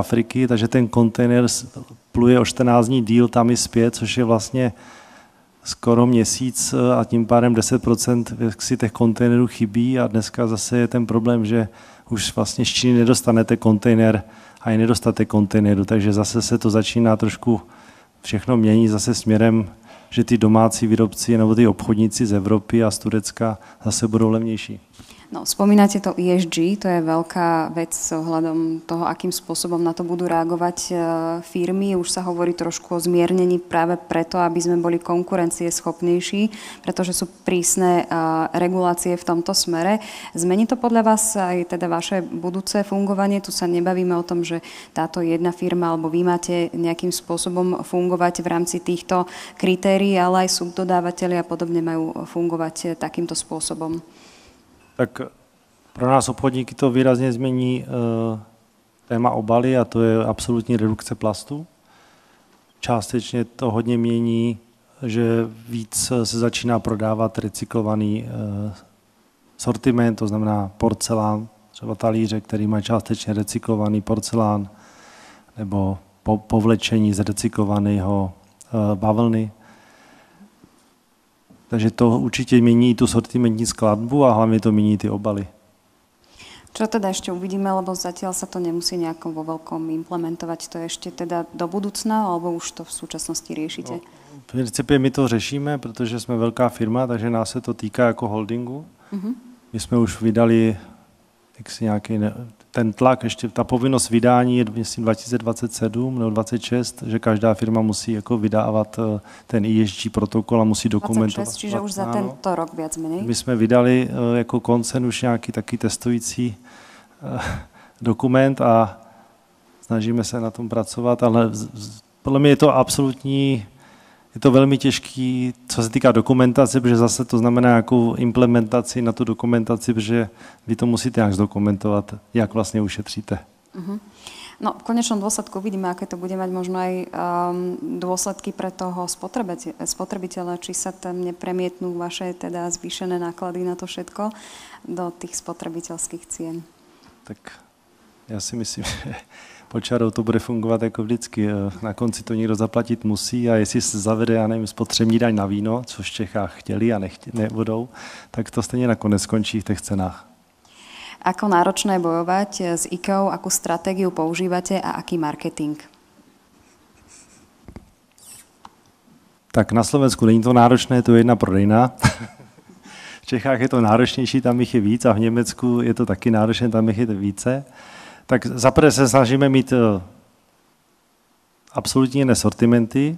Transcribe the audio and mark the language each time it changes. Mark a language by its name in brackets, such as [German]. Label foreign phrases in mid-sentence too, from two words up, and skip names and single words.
[Czech] Afriky, takže ten kontejner pluje o 14 dní díl tam i zpět, což je vlastně skoro měsíc a tím pádem 10% si těch kontejnerů chybí a dneska zase je ten problém, že už vlastně z Číny nedostanete kontejner a je nedostatek kontejneru, takže zase se to začíná trošku všechno mění zase směrem, že ty domácí výrobci nebo ty obchodníci z Evropy a z Turecka zase budou levnější. [Slovak] No, spomínate to ESG, to je veľká vec ohľadom toho, akým spôsobom na to budú reagovať firmy. Už sa hovorí trošku o zmiernení práve preto, aby sme boli konkurencieschopnejší, pretože sú prísne regulácie v tomto smere. Zmení to podľa vás aj teda vaše budúce fungovanie? Tu sa nebavíme o tom, že táto jedna firma alebo vy máte nejakým spôsobom fungovať v rámci týchto kritérií, ale aj subdodávateľi a podobne majú fungovať takýmto spôsobom. [Czech] Tak pro nás obchodníky to výrazně změní téma obaly a to je absolutní redukce plastu. Částečně to hodně mění, že víc se začíná prodávat recyklovaný sortiment, to znamená porcelán, třeba talíře, který má částečně recyklovaný porcelán, nebo povlečení z recyklovaného bavlny. Takže to určitě mění tu sortimentní skladbu a hlavně to mění ty obaly. [Slovak] Čo teda ešte uvidíme, lebo zatiaľ sa to nemusí nejako vo veľkom implementovať. To je ešte teda do budúcna, alebo už to v súčasnosti riešite? [Czech] No, v principě my to řešíme, protože jsme velká firma, takže nás se to týká jako holdingu. My jsme už vydali nějaký ten tlak, ještě ta povinnost vydání je myslím 2027 nebo 26, že každá firma musí jako vydávat ten ESG protokol a musí dokumentovat. [Slovak] 26, čiže už za tento rok viac menej. [Czech] My jsme vydali jako koncern už nějaký taky testující dokument a snažíme se na tom pracovat, ale podle mě je to absolutní, je to velmi těžký, co se týká dokumentace, protože zase to znamená nějakou implementaci na tu dokumentaci, protože vy to musíte nějak zdokumentovat, jak vlastně ušetříte. [Slovak] No, v konečnom dôsledku uvidíme, aké to bude mať možno aj dôsledky pre toho spotrebiteľa, či sa tam nepremietnú vaše teda zvýšené náklady na to všetko do tých spotrebiteľských cien. [Czech] Tak já si myslím, že pod čarou to bude fungovat jako vždycky. Na konci to někdo zaplatit musí a jestli se zavede, já nevím, spotřební daň na víno, což v Čechách chtěli a nebudou, tak to stejně nakonec skončí v těch cenách. [Slovak] Ako náročné bojovať s IKEA, akú stratégiu používate a aký marketing? [Czech] Tak na Slovensku není to náročné, to je jedna prodejna. V Čechách je to náročnější, tam jich je víc a v Německu je to taky náročné, tam jich je více. Tak zaprvé se snažíme mít absolutně jiné sortimenty.